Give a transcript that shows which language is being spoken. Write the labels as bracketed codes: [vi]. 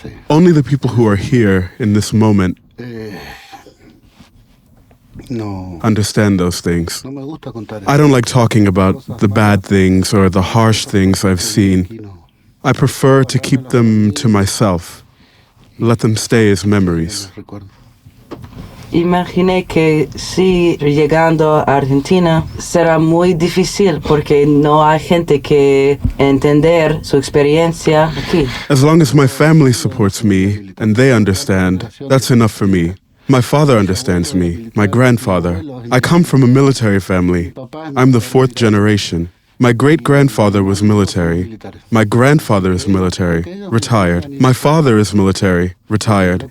[en] Only the people who are here in this moment understand those things. I don't like talking about the bad things or the harsh things I've seen. I prefer to keep them to myself. Let them stay as memories. [es] Imaginé que si llegando a Argentina será muy difícil porque no hay gente que entender su experiencia aquí. [en] As long as my family supports me and they understand, that's enough for me. My father understands me, my grandfather. I come from a military family. I'm the fourth generation. My great-grandfather was military. My grandfather is military, retired. My father is military, retired.